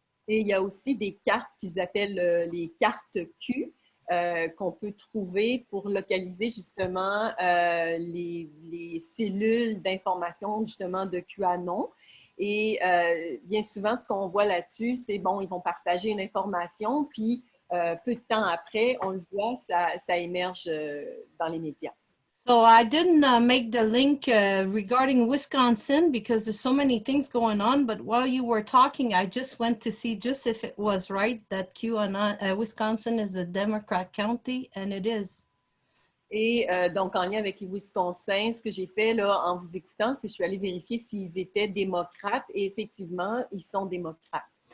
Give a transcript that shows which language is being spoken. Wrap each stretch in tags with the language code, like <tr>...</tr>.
<fr>Et il y a aussi des cartes qu'ils appellent les cartes Q qu'on peut trouver pour localiser justement les cellules d'information justement de QAnon. Et bien souvent, ce qu'on voit là-dessus, c'est bon, ils vont partager une information, puis peu de temps après, on le voit, ça émerge dans les médias.</fr> <en>So I didn't make the link regarding Wisconsin because there's so many things going on. But while you were talking, I just went to see just if it was right that Wisconsin is a Democrat county, and it is.</en> <fr>Et donc, en lien avec les Wisconsin, ce que j'ai fait là, en vous écoutant, c'est que je suis allée vérifier s'ils étaient démocrates. Et effectivement, ils sont démocrates.</fr>